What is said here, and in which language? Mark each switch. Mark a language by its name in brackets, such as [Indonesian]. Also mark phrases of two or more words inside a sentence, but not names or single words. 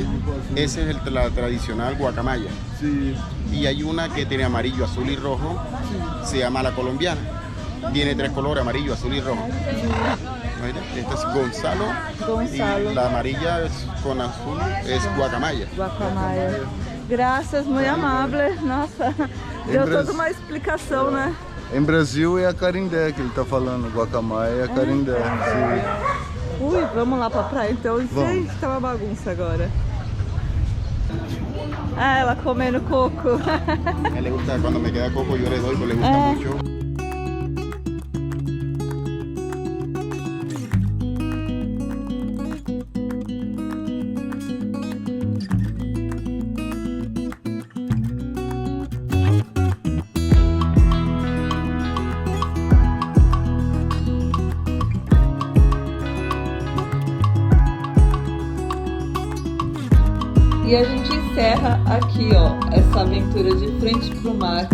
[Spanish] Esa es la tradicional guacamaya. Sí. Y hay una que tiene amarillo, azul y rojo. Se llama la colombiana. Tiene 3 colores, amarillo, azul y rojo. Mira, esta es Gonzalo. Gonçalo. Y la amarilla con azul es guacamaya. Guacamaya. [Portuguese] Graças, muito amável. Nossa, deu toda uma explicação, né? Em Brasil é a Carindé que ele tá falando, guacamaya é a Carindé. Sim. Ui, vamos lá pra praia então. Vamos. Gente, tá uma bagunça agora. Ah, ela comendo coco. [Spanish] A él le gusta, cuando me queda coco yo le doy, pues le gusta mucho. [Portuguese] E a gente encerra aqui, ó, essa aventura de frente pro mar.